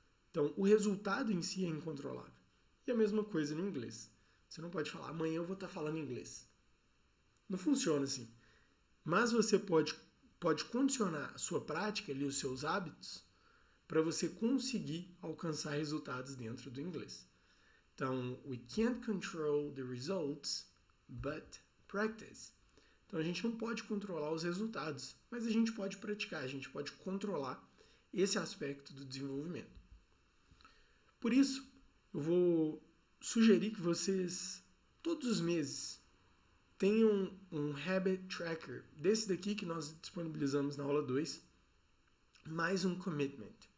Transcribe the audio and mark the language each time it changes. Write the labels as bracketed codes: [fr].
[pt] Então, o resultado em si é incontrolável. E a mesma coisa no inglês. Você não pode falar, amanhã eu vou estar falando inglês. Não funciona assim. Mas você pode condicionar a sua prática e os seus hábitos para você conseguir alcançar resultados dentro do inglês. Então, [en] we can't control the results, but practice. [pt] Então, a gente não pode controlar os resultados, mas a gente pode praticar, a gente pode controlar esse aspecto do desenvolvimento. Por isso, eu vou sugerir que vocês, todos os meses, tenham um habit tracker, desse daqui que nós disponibilizamos na aula 2, mais um commitment.